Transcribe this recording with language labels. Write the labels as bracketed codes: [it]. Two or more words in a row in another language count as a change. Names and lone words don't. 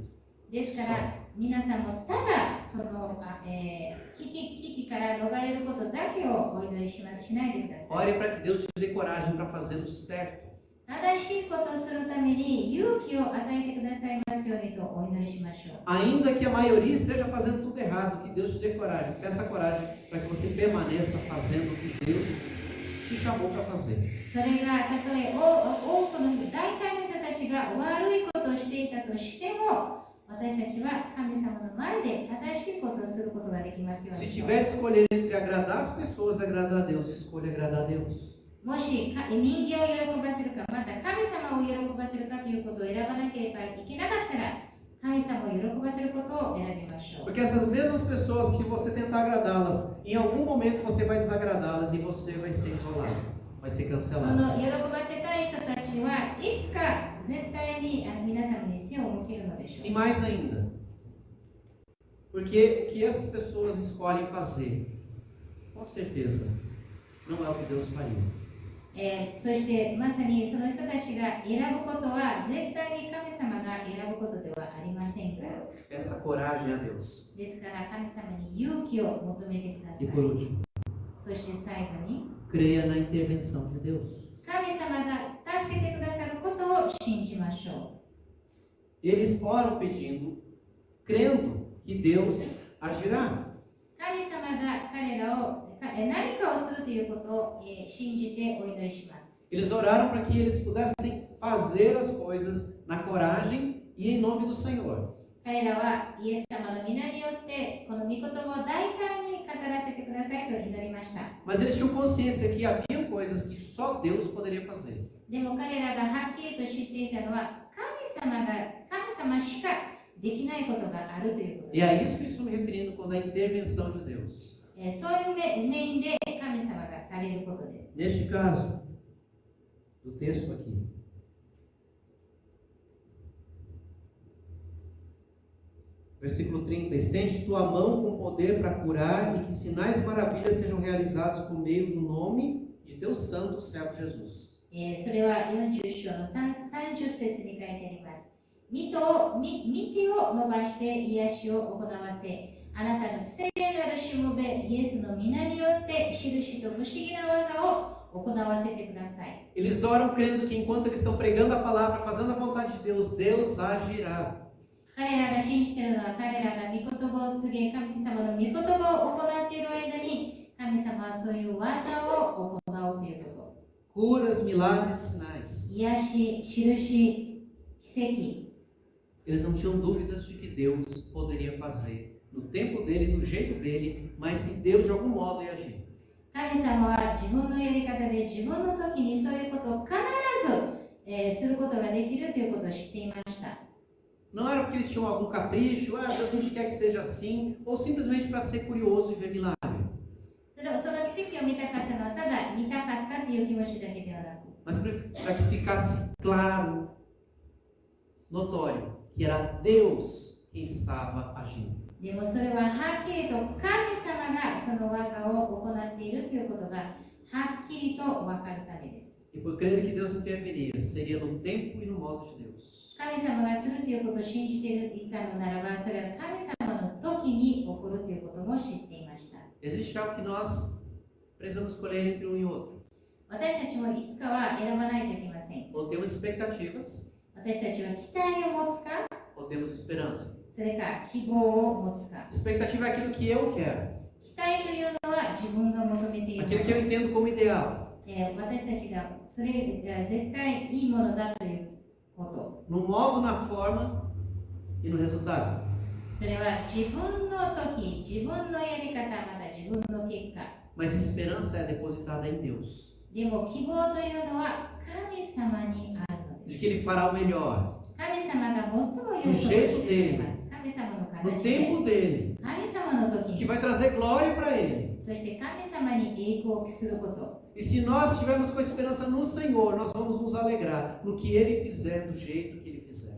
[ja] ですから皆さんもただ危機から逃れることだけをお祈りしないでください。 [pt] Ore para que Deus te dê coragem para fazer o certo. [ja] 正しいことをするために勇気を与えてくださいますようにとお祈りしましょう。 [pt] Ainda que a maioria esteja fazendo tudo errado, que Deus te dê coragem. Peça coragem para que você permaneça fazendo o que Deus te chamou para fazer. [ja] それがたとえ多くの人、大体の人たちが悪いことをしていたとしても、私たちは神様の前で正しいことをすることができますよう [pt] Se [ja] に。 [pt] tiver de escolher entre agradar as pessoas e agradar a Deus, escolha agradar a Deus. [ja] もし人間を喜ばせるか、また神様を喜ばせるかということを選ばなければいけなかったら、神様を喜ばせることを選びましょう。 [pt] Porque essas mesmas pessoas, se você tentar agradá-las, em algum momento você vai desagradá-las e você vai ser isolado, vai ser [ja] そ [pt] cancelado. [ja] の喜ばせたい人たちはいつか絶対に皆さんに背を向けるのでしょ [pt] E [ja] う。 [pt] mais ainda, porque o que essas pessoas escolhem fazer, com certeza, não é o que Deus faria. [ja] そしてまさにその人たちが選ぶことは絶対に神様が選ぶことではありませんから。 [pt] Peça coragem a Deus. [ja] ですから神様に勇気を求めてください。 [pt] E por último, [ja] そして最後に [pt] creia na intervenção de Deus. [ja] 神様が助けてくださることを信じましょ [pt] Eles oram pedindo, crendo que Deus agirá. [ja] う。神様が彼らを何かをするということを信じてお祈りします。 [pt] Eles oraram para que eles pudessem fazer as coisas na coragem e em nome do Senhor. [ja] 彼らはイエス様の皆によってこの御言葉を大胆に語らせてくださいと祈りました。 [pt] Mas eles tinham consciência que havia coisas que só Deus poderia fazer. [ja] でも彼らがはっきりと知っていたのは神様しかできないことがあるということ [pt] E [ja] で [pt] é isso que estou me referindo quando a intervenção de Deus. [ja] す。そういう面で神様がされることです。 [pt] Neste caso, do texto aqui, versículo 30, estende tua mão com poder para curar e que sinais e maravilhas sejam realizados por meio do nome de teu santo servo Jesus. [ja] それは40章の30節に書いてあります。御手を伸ばして癒しを行わせ、あなたの聖なるしもべイエスの皆によって印と不思議な技を行わせてください。 [pt] Eles oram crendo que enquanto eles estão pregando a palavra, fazendo a vontade de Deus, Deus agirá. [ja] 彼らが信じているのは彼らが御言葉を告げ、神様の御言葉を行っている間に、神様はそういう技を行うということ。 [pt] Curas, milagres, sinais. [ja] 癒し、印、奇 [pt] Eles não tinham dúvidas de que Deus poderia fazer no tempo dele, do jeito dele, mas que Deus de algum modo ia agir. [ja] 跡。神様は自分のやり方で自分の時にそういうことを必ず、することができるということを知っていました。 [pt] Não era porque eles tinham algum capricho, Deus a gente quer que seja assim, ou simplesmente para ser curioso e ver milagre. [ja] その奇跡を見たかったのはただ見たかったという気持ちだけではなく、 [pt] Mas para que ficasse claro, notório, que era Deus quem estava agindo. [ja] でもそれははっきりと神様がその技を行っているということがはっきりと分かるためです。 [pt] E por crer que Deus interviria, seria no tempo e no modo de Deus. [ja] 神様がするということを信じていたのならば、それは神様の時に起こるということも知っていました。 [pt] Existe algo que nós precisamos escolher entre um e outro. [ja] 私たちもいつかは選ばないといけません。 [pt] Ou temos expectativas, [ja] 私たちは期待を持つか、 [pt] ou temos esperança. [ja] それか希望を持つか。 [pt] Expectativa é aquilo que eu quero, [ja] 期待というのは自分が求めているも [pt] aquilo que eu [ja] の。 [pt] entendo como ideal. [ja] 私たちがそれが絶対いいものだということ。 [pt] no modo, na forma e no resultado. [ja] それは自分の時、自分のやり方、また自分の結果。 [pt] Mas esperança é depositada em Deus, [ja] でも希望というのは神様にあるので [pt] de [ja] す。 [pt] que Ele fará o melhor, [ja] 神様が最も良いことをしてくれます。神様の [pt] no [ja] 形で、 [pt] tempo dele, [ja] 神様の時 [pt] que [ja] に、 [pt] vai trazer glória para Ele. [ja] そして神様に栄光を期すること。 [pt] E se nós estivermos com a esperança no Senhor, nós vamos nos alegrar no que Ele fizer, do jeito que Ele fizer.